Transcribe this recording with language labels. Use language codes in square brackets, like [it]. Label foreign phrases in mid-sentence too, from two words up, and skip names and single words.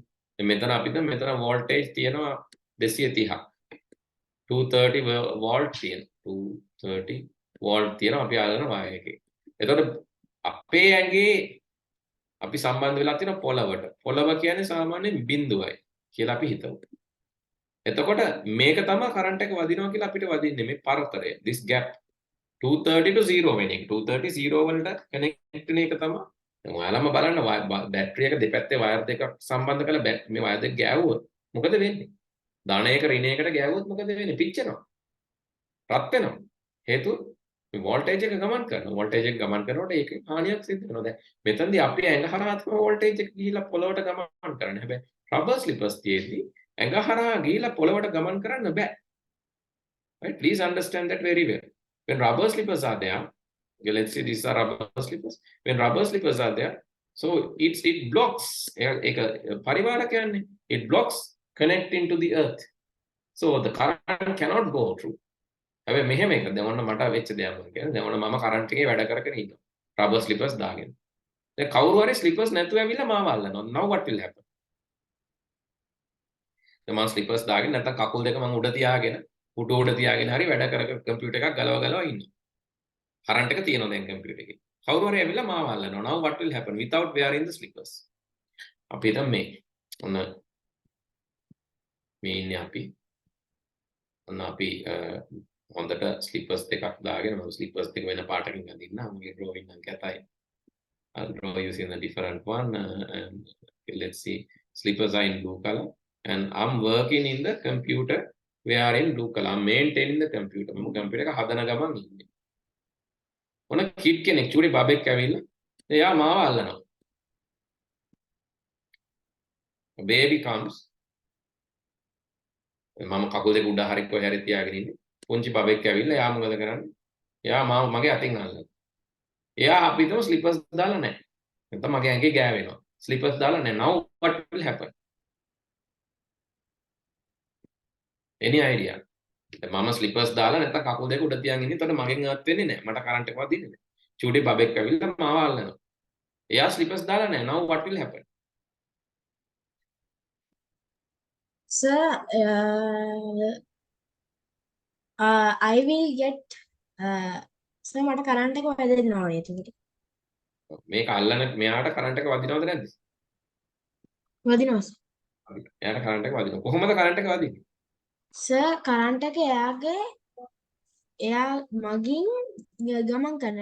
[si] මෙතන අපිට මෙතන වෝල්ටේජ් තියෙනවා 230ක් 230 වෝල්ට් තියෙනවා 230 වෝල්ට් තියෙනවා අපි අල්ලන වයර් එකේ. එතකොට අපේ ඇඟේ අපි සම්බන්ධ වෙලා තියෙන පොළවට. පොළව කියන්නේ සාමාන්‍යයෙන් බිඳුවයි කියලා අපි හිතමු. එතකොට මේක තමයි කරන්ට් එක වදිනවා කියලා අපිට වදින්නේ මේ පරතරය. [en] this gap 230 to 0 [si] වෙන එක. 230 0 වලට කනෙක්ට් වෙන එක තමයි. දැන් ඔයාලම බලන්න බැටරි එක දෙපැත්තේ වයර් දෙකක් සම්බන්ධ කරලා මේ වයර් දෙක ගෑවුවොත් මොකද වෙන්නේ? ධනයක ඍණයකට ගෑවුවොත් මොකද වෙන්නේ? පිච්චෙනවා. රත් වෙනවා. හේතුව මේ වෝල්ටේජ් එක ගමන් කරනවා. වෝල්ටේජ් එක ගමන් කරනකොට ඒක හානියක් සිද්ධ වෙනවා. දැන් මෙතනදී අපි ඇඟ හරහා තමයි වෝල්ටේජ් එක ගිහිලා පොළවට ගමන් කරන්නේ. හැබැයි රබර් ස්ලිපර්ස් තියෙද්දි ඇඟ හරහා ගිහිලා පොළවට ගමන් කරන්න බෑ. [en] Right? Please understand that very well. When rubber slippers are there, okay, let's say these are rubber slippers. When rubber slippers are there, so it blocks. It blocks connecting to the earth. So the current cannot go through. [si] හැබැයි මෙහෙම එක දැන් ඔන්න මට වෙච්ච දෙයක් මම කියන්නේ. දැන් ඔන්න මම කරන්ට් එකේ වැඩ කරගෙන ඉන්නවා. [en] rubber slippers [si] දාගෙන. දැන් කවුරු හරි slippers නැතුව ඇවිල්ලා මාව අල්ලනවා. [en] Now what will happen? [si] දැන් මම slippers දාගෙන නැත්නම් කකුල් දෙක මම උඩ තියාගෙන පුටු උඩ තියාගෙන හරි වැඩ කර කම්පියුටර් එකක් ගලව ඉන්නවා. කරන්ට් එක තියෙනවා දැන් කම්පියුටර් එකේ. කවුරු හරි ඇවිල්ලා මාව අල්ලනවා. [en] Now what will happen without wearing the slippers? [si] අපි හිතමු මේ ඔන්න මේ ඉන්නේ අපි ඔන්න අපි හොඳට slippers දෙකක් දාගෙන මම slippers දෙක වෙන පාටකින් අඳින්න මගේ drawing නම් කැතයි. [en] I'll draw using a different one and let's see, slippers are in blue color and I'm working in the computer. We are in blue color. I'm maintaining the computer. [si] මම computer එක හදන ගමන් ඉන්නේ. මොන kid කෙනෙක් චූටි බබෙක් ඇවිල්ලා එයා මාව අල්ලනවා. [en] A baby comes. [si] මම කකුල් දෙක උඩ හරි කොහේ හරි තියාගෙන ඉන්නේ. පුංචි බබෙක් ඇවිල්ලා එයා මොකද කරන්නේ? එයා මාව මගේ අතින් අල්ලනවා. එයා අපිටම slippers දාලා නැහැ. නැත්නම් මගේ ඇඟේ ගෑවෙනවා. Slippers දාලා නැහැ. [en] Now what will happen? Any idea? [si] මම slippers දාලා නැත්නම් කකුල් දෙක උඩ තියන් ඉන්නේ. එතකොට මගෙන් අත් වෙන්නේ නැහැ. මට කරන්ට් එකක් වදින්නේ නැහැ. චූටි බබෙක් ඇවිල්ලා මාව අල්ලනවා. එයා slippers දාලා නැහැ. [en] Now what will happen? Sir, I will get sir [si] මට කරන්ට් එක වැදෙන්න ඕනේ එතකොට. මේක අල්ලන මෙයාට කරන්ට් එක වදිනවද නැද්ද? වදිනවා sir. එයාට කරන්ට් එක වදිනවා. කොහොමද කරන්ට් එක වදින්නේ? sir කරන්ට් එක එයා මගින් ගමන් කරනවා.